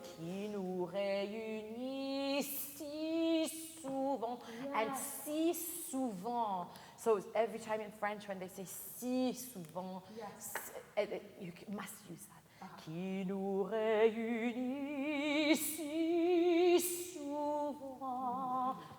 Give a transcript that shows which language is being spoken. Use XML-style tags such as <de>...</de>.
<fr>Qui nous réunit si souvent. And si souvent.</fr> <en>So every time in French when they say</en> <fr>si souvent,</fr> <en>you must use that.</en> <fr>Qui nous réunit si souvent.</fr>